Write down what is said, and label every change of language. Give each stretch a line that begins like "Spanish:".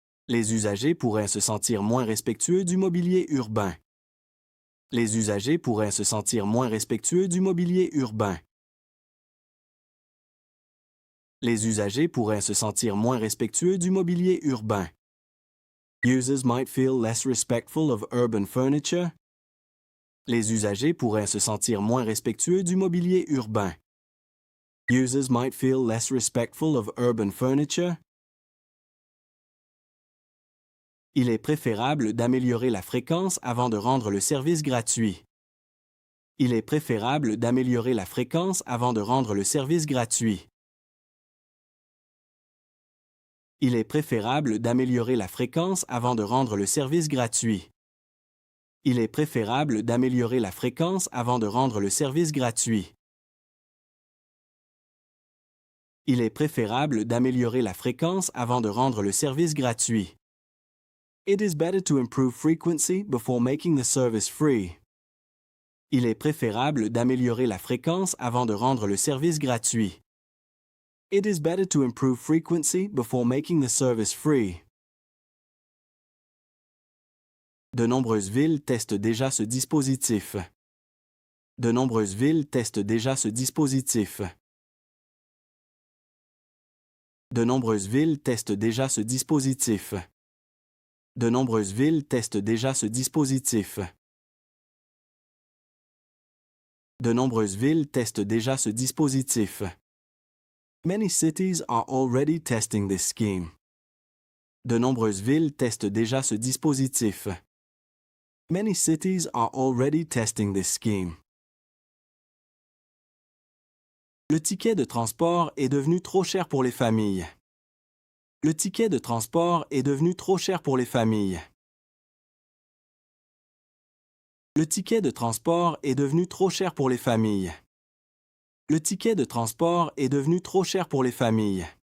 French: Les usagers pourraient se sentir moins respectueux du mobilier urbain. Les usagers pourraient se sentir moins respectueux du mobilier urbain. Les usagers pourraient se sentir moins respectueux du mobilier urbain.
English: Users might feel less respectful of urban furniture.
French: Les usagers pourraient se sentir moins respectueux du mobilier urbain.
English: Users might feel less respectful of urban furniture.
French: Il est préférable d'améliorer la fréquence avant de rendre le service gratuit. Il est préférable d'améliorer la fréquence avant de rendre le service gratuit. Il est préférable d'améliorer la fréquence avant de rendre le service gratuit. Il est préférable d'améliorer la fréquence avant de rendre le service gratuit. Il est préférable d'améliorer la fréquence avant de rendre le service gratuit.
English: It is better to improve frequency before making the service free.
French: Il est préférable d'améliorer la fréquence avant de rendre le service gratuit.
English: It is better to improve frequency before making the service free.
French: De nombreuses villes testent déjà ce dispositif. De nombreuses villes testent déjà ce dispositif. De nombreuses villes testent déjà ce dispositif. De nombreuses villes testent déjà ce dispositif. De nombreuses villes testent déjà ce dispositif.
English: Many cities are already testing this scheme.
French: De nombreuses villes testent déjà ce dispositif.
English: Many cities are already testing this scheme.
French: Le ticket de transport est devenu trop cher pour les familles. Le ticket de transport est devenu trop cher pour les familles. Le ticket de transport est devenu trop cher pour les familles. Le ticket de transport est devenu trop cher pour les familles.